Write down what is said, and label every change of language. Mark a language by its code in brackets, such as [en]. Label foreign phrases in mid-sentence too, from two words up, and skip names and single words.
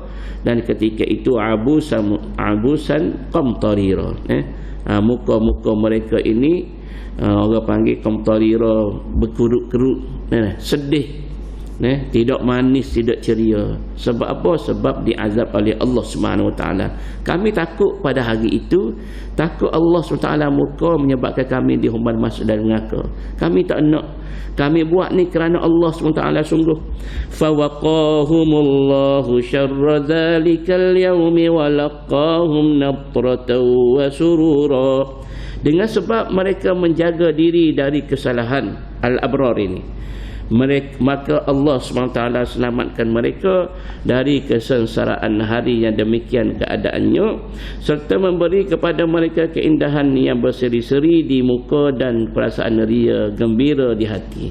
[ms] Dan ketika itu [ar] عبوسا قمطريرا, [ms] muka-muka mereka ini orang panggil qamtarira, berkerut-kerut, sedih, tidak manis, tidak ceria. Sebab apa? Sebab diazab oleh [ar] الله سبحانه وتعالى. [ms] Kami takut pada hari itu, takut Allah Subhanahu Wa Taala murka menyebabkan kami dihumban masuk dalam neraka. Kami tak nak. Kami buat ni kerana [ar] الله سبحانه وتعالى [ms] sungguh. [ar] فوقاهم الله شر ذلك اليوم ولقاهم نضرة وسرورا. [ms] Dengan sebab mereka menjaga diri dari kesalahan al-abrar ini, maka Allah SWT selamatkan mereka dari kesengsaraan hari yang demikian keadaannya, serta memberi kepada mereka keindahan yang berseri-seri di muka dan perasaan ria gembira di hati.